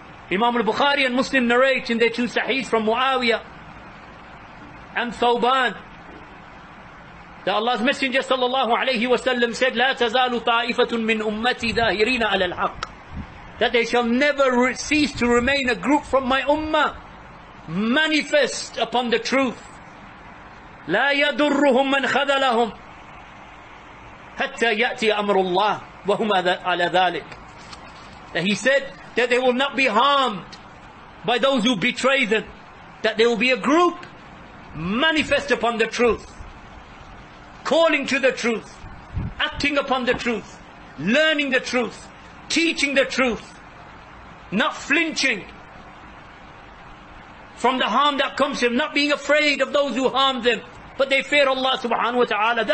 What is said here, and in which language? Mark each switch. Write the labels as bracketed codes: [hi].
[en] Imam al-Bukhari and Muslim narrate in their two sahih from Muawiyah and Thawban that Allah's Messenger sallallahu alayhi wa sallam said, [ar] لا تزال طائفة من أمتي ظاهرين على الحق, [en] that they shall never cease to remain a group from my ummah manifest upon the truth. [ar] لا يضرهم من خذلهم حتى يأتي أمر الله وهم على ذلك. [en] That he said that they will not be harmed by those who betray them, that there will be a group manifest upon the truth, calling to the truth, acting upon the truth, learning the truth, teaching the truth, not flinching from the harm that comes to them, not being afraid of those who harm them, but they fear Allah subhanahu wa ta'ala.